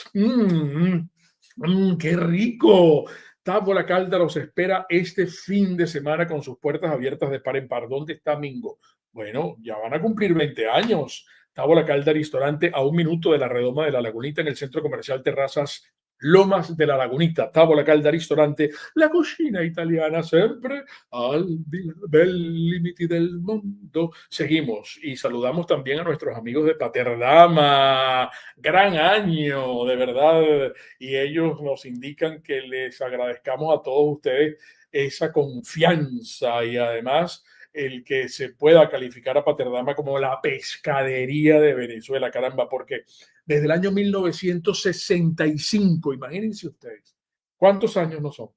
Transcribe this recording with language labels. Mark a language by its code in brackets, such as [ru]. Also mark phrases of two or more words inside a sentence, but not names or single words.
[es] ¡Qué rico! Távola Calda los espera este fin de semana con sus puertas abiertas de par en par. ¿Dónde está Mingo? Bueno, ya van a cumplir 20 años. Távola Calda Restaurante a 1 minuto de la Redoma de la Lagunita en el centro comercial Terrazas Lomas de la Lagunita. [it] Távola Calda Ristorante, la cucina italiana sempre al bel [es] límite del mundo. Seguimos y saludamos también a nuestros amigos de Paterdama. Gran año, de verdad. Y ellos nos indican que les agradezcamos a todos ustedes esa confianza y además el que se pueda calificar a Paterdama como la pescadería de Venezuela, caramba, porque desde el año 1965, imagínense ustedes, ¿cuántos años no son?